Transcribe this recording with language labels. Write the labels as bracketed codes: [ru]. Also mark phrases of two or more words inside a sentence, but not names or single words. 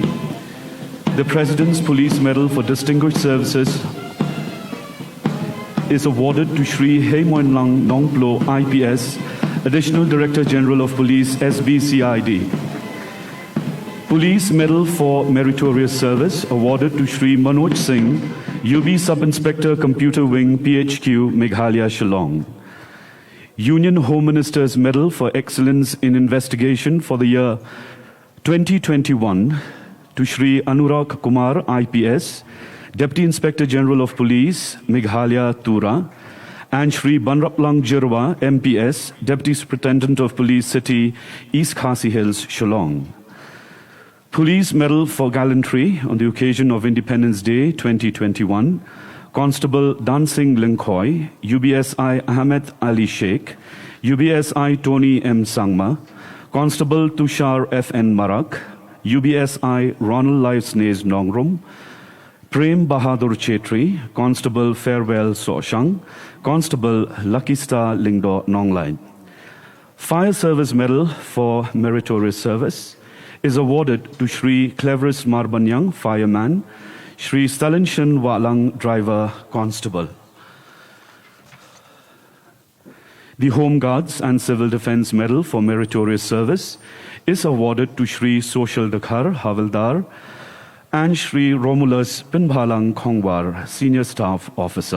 [en] The President's Police Medal for Distinguished Services is awarded to Shri Hemoinlang Nongplo, IPS, Additional Director General of Police, SBCID. Police Medal for Meritorious Service awarded to Shri Manoj Singh, UB Sub-Inspector Computer Wing, PHQ, Meghalaya, Shillong. Union Home Minister's Medal for Excellence in Investigation for the year 2021 to Shri Anurag Kumar, IPS, Deputy Inspector General of Police, Meghalaya, Tura, and Shri Banraplang Jirwa, MPS, Deputy Superintendent of Police, City, East Khasi Hills, Shillong. Police Medal for Gallantry on the occasion of Independence Day 2021, Constable Dan Singh Linkoy, UBSI Ahmed Ali Sheikh, UBSI Tony M. Sangma, Constable Tushar F.N. Marak, UBSI Ronald Livesnays Nongrum, Prem Bahadur Chetri, Constable Farewell Soshang, Constable Lucky Star Lingdo Nongline. Fire Service Medal for Meritorious Service is awarded to Shri Cleverest Marbanyang, Fireman, Shri Stalinshan Walang, Driver, Constable. The Home Guards and Civil Defense Medal for Meritorious Service is awarded to Shri Social Dakhar, Havildar, and Shri Romulus Pinbhalang Khongwar, Senior Staff Officer.